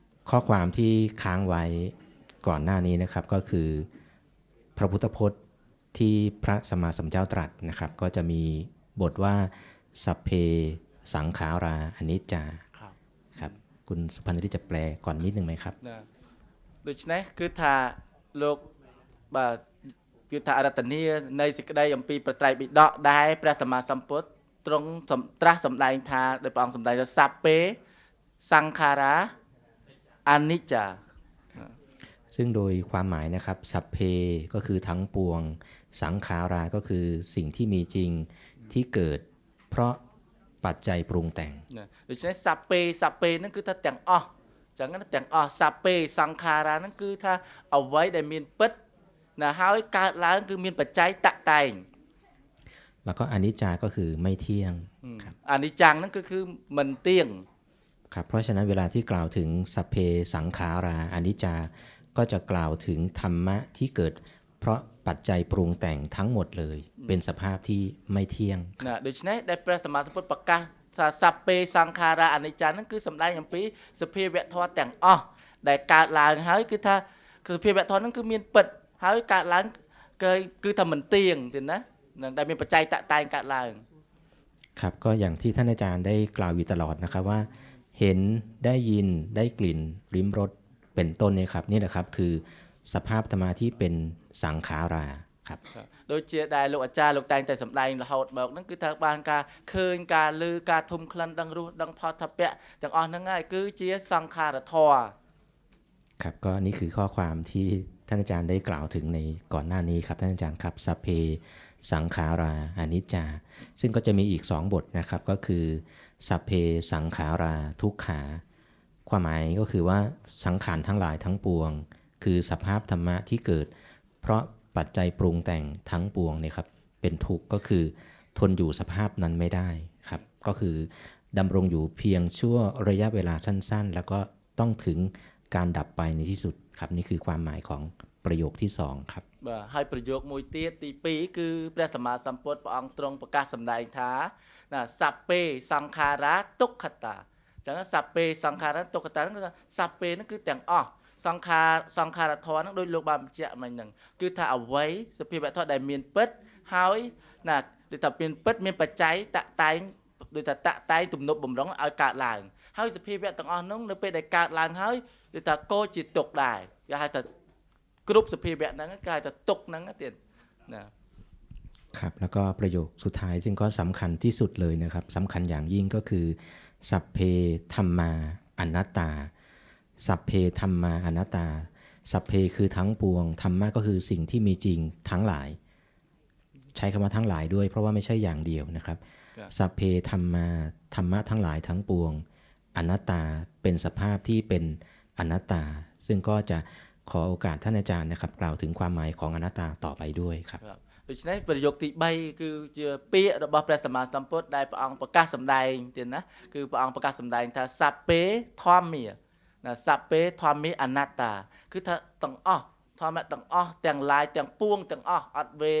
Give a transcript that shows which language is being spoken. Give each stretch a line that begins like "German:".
Thai: ข้อความที่ค้างไว้ก่อนหน้านี้นะครับก็คือพระพุทธพจน์ที่พระสัมมาสัมพุทธเจ้าตรัสนะครับก็จะมีบทว่าสัพเพสังขาราอนิจจาครับคุณสุพรรณฤทธิ์จะแปลก่อนนิดนึงไหมครับ
Khmer: ដូច្នេះគឺថាលោកបាទគឺថាអរតនីនៃសេចក្តីអំពីប្រត្រៃបិដកដែលព្រះសម្មាសម្ពុទ្ធទ្រង់ត្រាស់សម្ដែងថាដោយព្រះអង្គសម្ដែងថាសัพពេសង្ខារាអនិច្ចា
Thai: ซึ่งโดยความหมายนะครับสัพเพก็คือทั้งปวงสังขาราก็คือสิ่งที่มีจริงที่เกิดเพราะปัจจัยปรุงแต่ง
Khmer: ដូច្នេះសัพពេហ្នឹងគឺថាទាំងអស់ចឹងណាទាំងអស់សัพពេសង្ខារាហ្នឹងគឺថាអ្វីដែលមានពិតណាហើយកើតឡើងគឺមានបច្ច័យតតែង
Thai: แล้วก็อนิจจาก็คือไม่เที่ยง ครับอนิจจังนั่นก็คือมันเที่ยง ครับเพราะฉะนั้นเวลาที่กล่าวถึงสัพเพสังขาราอนิจจาก็จะกล่าวถึงธรรมะที่เกิดเพราะปัจจัยปรุงแต่งทั้งหมดเลยเป็นสภาพที่ไม่เที่ยง
Khmer: นะដូច្នេះដែលព្រះសម្មាសម្ពុទ្ធប្រកាសថាសัพពេសង្ខារាអនិច្ចាហ្នឹងគឺសម្ដែងអំពីសភាវៈធម៌ទាំងអស់ដែលកើតឡើងហើយគឺថាសភាវៈធម៌ហ្នឹងគឺមានពិតហើយកើតឡើងគឺថាមិនទៀងទេណានឹងដែលមានបច្ច័យតតែងកើតឡើង
Thai: ครับก็อย่างที่ท่านอาจารย์ได้กล่าวอยู่ตลอดนะครับว่าเห็นได้ยินได้กลิ่นลิ้มรสเป็นต้นเนี่ยครับนี่แหละครับคือสภาพธรรมะที่เป็นสังขาราครับ
Khmer: ដូចជាដែលលោកអាចារ្យលោកតែងតែសម្ដែងរហូតមកហ្នឹងគឺថាបានការឃើញការឮការធុំក្លិនដឹងរសដឹងផតថពៈទាំងអស់ហ្នឹងហើយគឺជាសង្ខារធម៌
Thai: ครับก็นี่คือข้อความที่ท่านอาจารย์ได้กล่าวถึงในก่อนหน้านี้ครับท่านอาจารย์ครับสัพเพสังขาราอนิจจาซึ่งก็จะมีอีก2บทนะครับก็คือสัพเพสังขาราทุกขา ความหมายก็คือว่าสังขารทั้งหลายทั้งปวงคือสภาพธรรมะที่เกิดเพราะปัจจัยปรุงแต่งทั้งปวงเนี่ยครับเป็นทุกข์ก็คือทนอยู่สภาพนั้นไม่ได้ครับก็คือดำรงอยู่เพียงชั่วระยะเวลาสั้นๆแล้วก็ต้องถึงการดับไปในที่สุดครับนี่คือความหมายของประโยคที่2ครับ
Khmer: បាទហើយប្រយោគមួយទៀតទី2គឺព្រះសម្មាសម្ពុទ្ធព្រះអង្គទ្រង់ប្រកាសសម្ដែងថាណាសัพពេសង្ខារាទុក្ខតាអញ្ចឹងសัพពេសង្ខារាទុក្ខតាហ្នឹងគឺសัพពេហ្នឹងគឺទាំងអស់សង្ខារធម៌ហ្នឹងដោយលោកបានបញ្ជាក់មិញហ្នឹងគឺថាអ្វីសភាវៈធម៌ដែលមានពិតហើយណាដូចថាមានពិតមានបច្ច័យតតែងដូចថាតតែងទំនប់បំរុងឲ្យកើតឡើងហើយសភាវៈទាំងអស់ហ្នឹងនៅពេលដែលកើតឡើងហើយដូចថាក៏ជាទុក្ខដែរ อยากให้แต่กรุ๊ปสภีแบบนั้นก็กลายแต่ตกนั้นก็เตียนนะครับ
Thai: แล้วก็ประโยคสุดท้ายซึ่งก็สำคัญที่สุดเลยนะครับสำคัญอย่างยิ่งก็คือสัพเพธัมมาอนัตตาสัพเพธัมมาอนัตตาสัพเพคือทั้งปวงธรรมะก็คือสิ่งที่มีจริงทั้งหลายใช้คำว่าทั้งหลายด้วยเพราะว่าไม่ใช่อย่างเดียวนะครับสัพเพธัมมาธรรมะทั้งหลายทั้งปวงอนัตตาเป็นสภาพที่เป็นอนัตตาซึ่งก็จะขอโอกาสท่านอาจารย์นะครับกล่าวถึงความหมายของอนัตตาต่อไปด้วยครับ
Khmer: ដូច្នេះប្រយោគទី3គឺជាពាក្យរបស់ព្រះសម្មាសម្ពុទ្ធដែលព្រះអង្គប្រកាសសម្ដែងទៀតណាគឺព្រះអង្គប្រកាសសម្ដែងថាសัพពេធម្មាណាសัพពេធម្មាអនត្តាគឺថាទាំងអស់ធម្មៈទាំងអស់ទាំងឡាយទាំងពួងទាំងអស់អត់